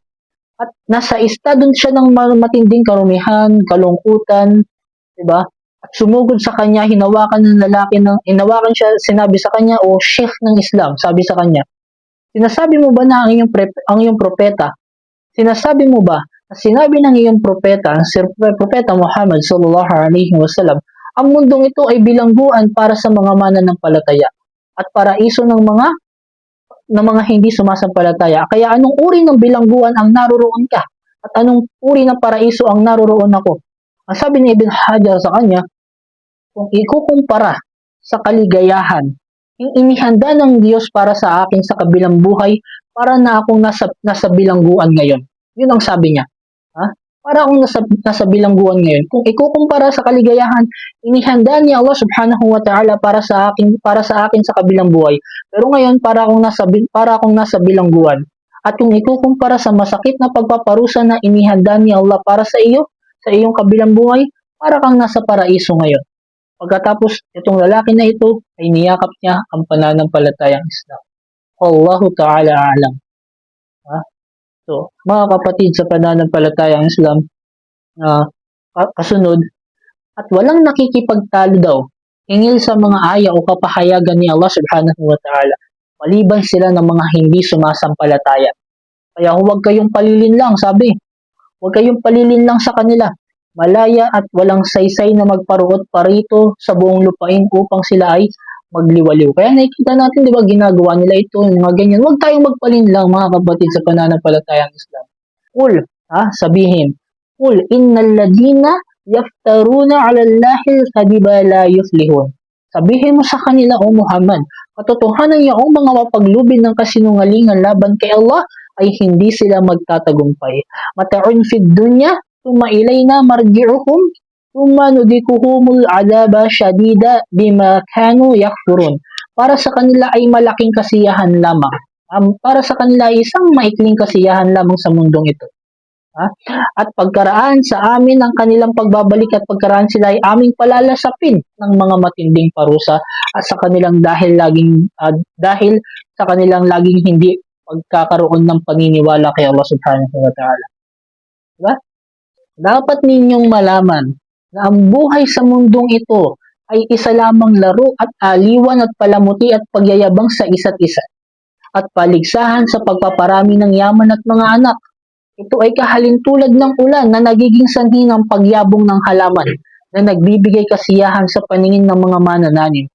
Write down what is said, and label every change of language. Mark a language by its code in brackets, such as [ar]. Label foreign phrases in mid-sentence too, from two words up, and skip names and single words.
[tl] At nasa estado siya ng matinding karumihan, kalungkutan, diba? At sumugod sa kanya, hinawakan siya, sinabi sa kanya, o Sheikh ng Islam, sabi sa kanya, sinasabi mo ba na ang iyong propeta? Sinasabi mo ba na sinabi ng iyong propeta, si Propeta Muhammad [ar] صلى الله عليه وسلم, [tl] ang mundong ito ay bilangguan para sa mga mananampalataya at paraiso ng mga hindi sumasampalataya. Kaya anong uri ng bilangguan ang naroroon ka? At anong uri ng paraiso ang naroroon ako? Ang sabi ni Ibn Hajar sa kanya, kung ikukumpara sa kaligayahan, yung inihanda ng Diyos para sa akin sa kabilang buhay, para na akong nasa bilangguan ngayon. Yun ang sabi niya. para akong nasa bilangguan ngayon. Kung ikukumpara sa kaligayahan, inihanda ni Allah [ar] سبحانه وتعالى [tl] para sa akin sa kabilang buhay. Pero ngayon, para akong nasa bilangguan. At kung ikukumpara sa masakit na pagpaparusa na inihanda ni Allah para sa iyo, sa iyong kabilang buhay, para kang nasa paraiso ngayon. Pagkatapos, itong lalaki na ito ay niyakap niya ang pananampalatayang Islam. [ar] والله تعالى أعلم. [tl] Ha? So, mga kapatid sa pananampalatayang Islam, kasunod, at walang nakikipagtalo daw hingil sa mga aya o kapahayagan ni Allah [ar] سبحانه وتعالى, [tl] maliban sila ng mga hindi sumasampalataya. Kaya huwag kayong palilinlang, sabi, huwag kayong palilinlang sa kanila. Malaya at walang saysay na magparuot parito sa buong lupain upang sila ay magliwaliw. Kaya nakikita natin, di ba, ginagawa nila ito, mga ganyan. Huwag tayong magpalinlang, mga kapatid sa pananampalatayang Islam. Sabihin, [ar] إن الذين يفترون على الله الكذب لا يفلحون. [tl] Sabihin mo sa kanila, O Muhammad, katotohanan yaong mga mapaglubin ng kasinungalingan laban kay Allah ay hindi sila magtatagumpay. [ar] متاع في الدنيا ثم إلينا مرجعهم ثم نذيقهم العذاب الشديد بما كانوا يكفرون. [tl] Para sa kanila ay malaking kasiyahan lamang. Para sa kanila ay isang maikling kasiyahan lamang sa mundong ito. At pagkaraan sa amin ang kanilang pagbabalik at pagkaraan sila ay aming palalasapin ng mga matinding parusa at sa kanilang dahil sa kanilang laging hindi pagkakaroon ng paniniwala kay Allah [ar] سبحانه وتعالى. [tl] Diba? Dapat ninyong malaman na ang buhay sa mundong ito ay isa lamang laro at aliwan at palamuti at pagyayabang sa isa't isa at paligsahan sa pagpaparami ng yaman at mga anak. Ito ay kahalintulad ng ulan na nagiging sanhi ng pagyabong ng halaman na nagbibigay kasiyahan sa paningin ng mga manananim.